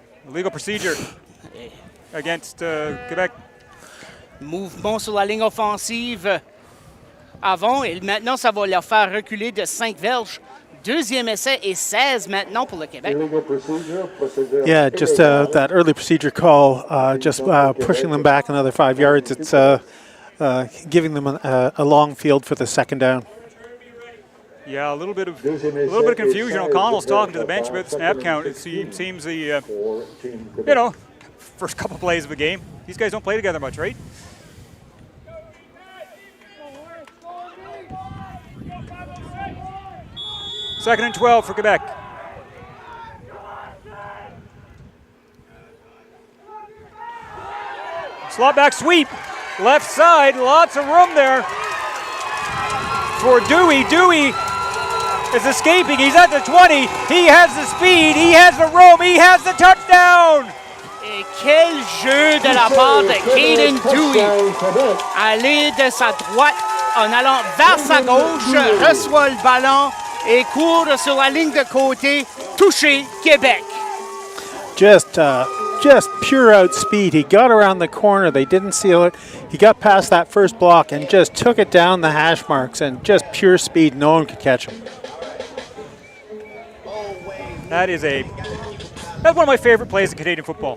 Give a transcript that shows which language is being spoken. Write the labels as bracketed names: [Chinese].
[English] Legal procedure against Quebec. [French] Mouvement sur la ligne offensive avant, et maintenant ça va leur faire reculer de 5 verges. Deuxième essai et 16 maintenant pour le Québec. [English] Yeah, just that early procedure call, just pushing them back another 5 yards. It's giving them a long field for the second down. Yeah, a little bit of confusion. O'Connell's talking to the bench about the snap count. It seems the first couple plays of the game. These guys don't play together much, right? Second and 12 for Quebec. Slot back sweep, left side, lots of room there for Dewey. Dewey is escaping, he's at the 20, he has the speed, he has the room, he has the touchdown! [French] Et quel jeu de la part de Caden Dewey. Aller de sa droite en allant vers sa gauche, reçoit le ballon et court sur la ligne de côté, touché Québec. [English] Just pure out speed. He got around the corner. They didn't seal it. He got past that first block and just took it down the hash marks, and just pure speed. No one could catch him. That's one of my favorite plays in Canadian football.